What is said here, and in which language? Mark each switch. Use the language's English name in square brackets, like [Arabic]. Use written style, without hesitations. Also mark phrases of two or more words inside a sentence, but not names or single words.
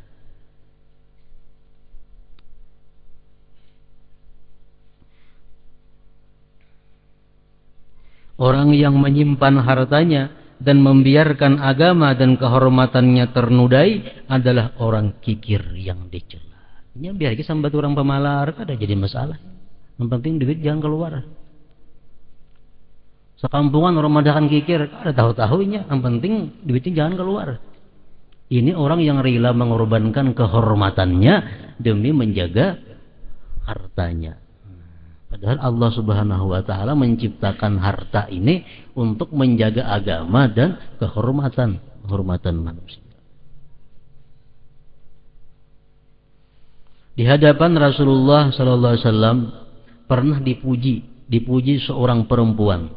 [Indonesian] Orang yang menyimpan hartanya dan membiarkan agama dan kehormatannya ternodai adalah orang kikir yang dicela. [Banjar] Ya biar kita sambat orang pemalar kada jadi masalah. Yang penting duit jangan keluar. Sekampungan orang madakan kikir kada tahu-tahunya. [Indonesian] Yang penting duitnya jangan keluar. Ini orang yang rela mengorbankan kehormatannya demi menjaga hartanya. Padahal Allah [Arabic] سبحانه وتعالى [Indonesian] menciptakan harta ini untuk menjaga agama dan kehormatan manusia. Di hadapan Rasulullah [Arabic] صلى الله عليه وسلم [Indonesian] pernah dipuji seorang perempuan.